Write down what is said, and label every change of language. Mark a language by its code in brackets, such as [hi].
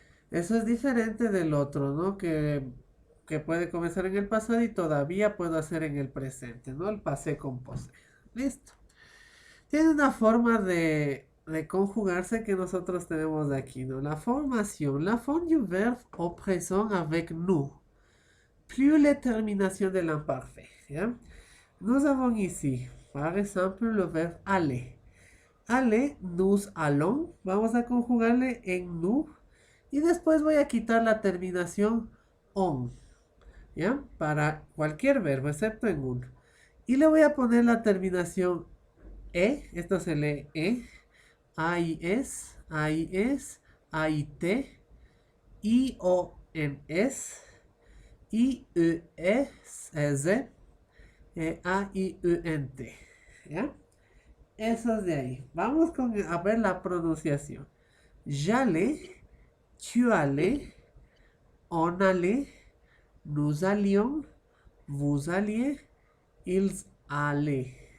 [es] Eso es diferente del otro, ¿no? Que puede comenzar en el pasado y todavía puedo hacer en el presente, ¿no? El pasé composé. Listo. Tiene una forma de conjugarse que nosotros tenemos aquí, ¿no? La formación. [fr] La forme du verbe au présent avec nous. [es] Plus la terminación de l'imparfait, ¿ya? [fr] Nous avons ici, par exemple, le verbe aller. Aller, nous allons. [es] Vamos a conjugarle en nous. Y después voy a quitar la terminación on, ¿ya? Para cualquier verbo, excepto en uno. Y le voy a poner la terminación e. Esto se lee e. I es, I t, I o en es, I u es, a i u n t, ¿ya? Eso es de ahí. Vamos a ver la pronunciación. [fr] J'allais, tu allais, on allait, nous allions, vous alliez, ils allaient.